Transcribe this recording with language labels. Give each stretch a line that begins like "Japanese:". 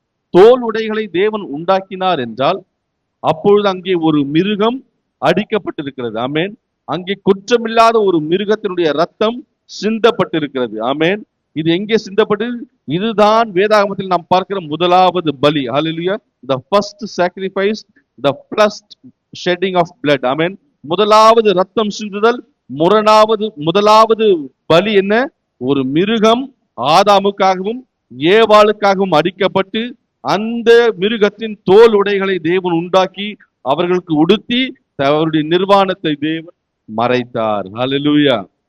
Tamil: தோல் உடைகளை தேவன் உண்டாக்கினார் என்றால் அப்பொழுது அங்கே ஒரு மிருகம் அடிக்கப்பட்டிருக்கிறது. ஆமென். அங்கே குற்றமில்லாத ஒரு மிருகத்தினுடைய ரத்தம் சிந்தப்பட்டிருக்கிறது. ஆமென். இது எங்கே சிந்தப்பட்டது? இதுதான் வேதாகமத்தில் நாம் பார்க்கிற முதலாவது பலி. ஹல்லேலூயா.
English: the first sacrifice, the first shedding of blood.
Tamil: ஆமென். முதலாவது ரத்தம் சிந்துதல், முதலாவது பலி என்ன? ஒரு மிருகம் ஆதாமுக்காகவும் ஏவாளுக்காகவும் அடிக்கப்பட்டு அந்த மிருகத்தின் தோல் உடைகளை தேவன் உண்டாக்கி அவர்களுக்கு உடுத்தி அவருடைய நிர்வாணத்தை தேவன் மறைத்தார். ஹல்லேலூயா.